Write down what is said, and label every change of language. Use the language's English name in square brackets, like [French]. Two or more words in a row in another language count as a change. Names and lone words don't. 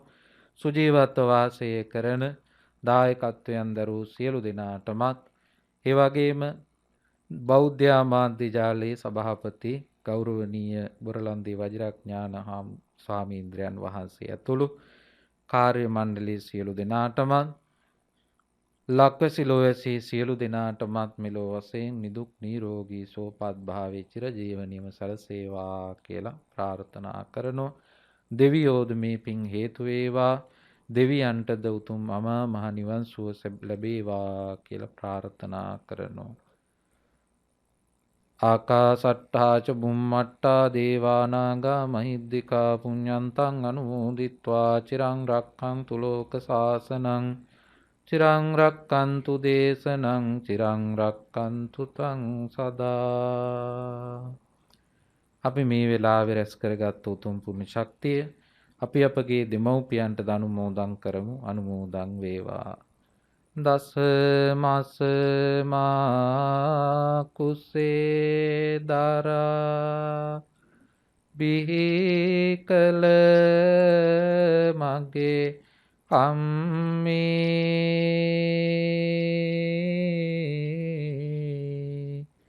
[Sinhala] සුජීවත්ව වාසය කරන දායකත්වයන් දරූ සියලු දෙනාටමත් ඒ වගේම බෞද්ධ මාධ්‍ය ජාලයේ සභාපති ගෞරවනීය බොරලන්දේ වජිරඥාන ස්වාමීන්ද්‍රයන් වහන්සේ ඇතුළු කාර්ය මණ්ඩලයේ සියලු දෙනාටමත් ලක්වැසි ලෝවැසි සියලු දෙනාටමත් මෙලෝ වශයෙන් නිදුක් නිරෝගී සුවපත් භාවයේ චිර ජීවනයේම සැලසේවා කියලා ප්‍රාර්ථනා කරනවා. දෙවියෝද මේ පින් හේතු වේවා. දෙවියන්ටද උතුම් අමා මහ නිවන් සුව ලැබේවා කියලා ප්‍රාර්ථනා කරනවා. [Pali] ආකාසට්ඨා ච බුම්මට්ඨා දේවානාගා මහිද්దికා පුඤ්ඤන්තං අනුමෝදිත්වා චිරං රක්ඛන්තු ලෝක සාසනං චිරං රක්ඛන්තු දේශනං චිරං රක්ඛන්තු තං සදා. [Sinhala] අපි මේ වෙලාවේ රැස් කරගත් උතුම් පුණ්‍ය ශක්තිය අපි අපගේ දෙමව්පියන්ට අනුමෝදන් කරමු. අනුමෝදන් වේවා. දස මාස මා කුසේ දරා බිහි කල මගේ අම්මේ